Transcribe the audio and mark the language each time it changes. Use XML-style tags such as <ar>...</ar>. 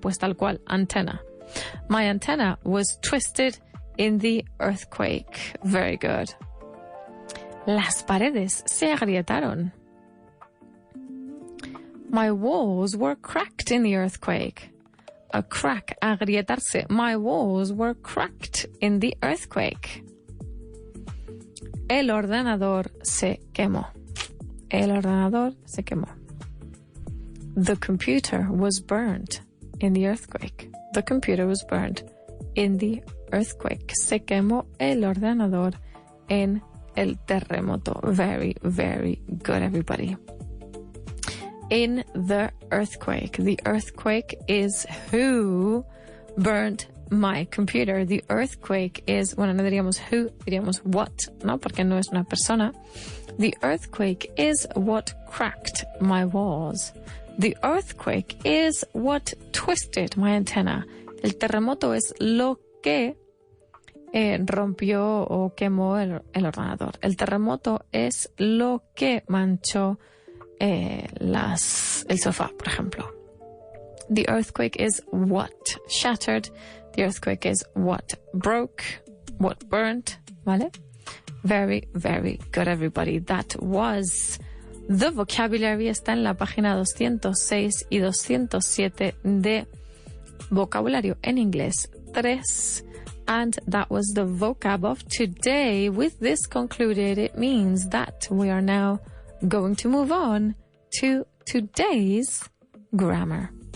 <es>Pues tal cual, antena.</es> <en>My antenna was twisted in the earthquake. Very good.</en> <es>Las paredes se agrietaron.</es> <en>My walls were cracked in the earthquake. A crack, agrietarse. My walls were cracked in the earthquake.</en> <es>El ordenador se quemó. El ordenador se quemó.</es> <en>The computer was burned in the earthquake. The computer was burned in the earthquake.</en> <es>Se quemó el ordenador en el terremoto.</es> <en>Very, very good, everybody. In the earthquake. The earthquake is who burned my computer. The earthquake is,</en> <es>bueno, no diríamos who, diríamos what, ¿no? Porque no es una persona.</es> <en>The earthquake is what cracked my walls. The earthquake is what twisted my antenna.</en> <es>El terremoto es lo que rompió o quemó el ordenador. El terremoto es lo que manchó el sofá, por ejemplo.</es> <en>The earthquake is what shattered. The earthquake is what broke, what burnt, ¿vale? Very, very good, everybody. That was the vocabulary.</en> <es>Está en la página 206 y 207 de vocabulario en inglés 3.</es> <en>And that was the vocab of today. With this concluded, it means that we are now going to move on to today's grammar.</en>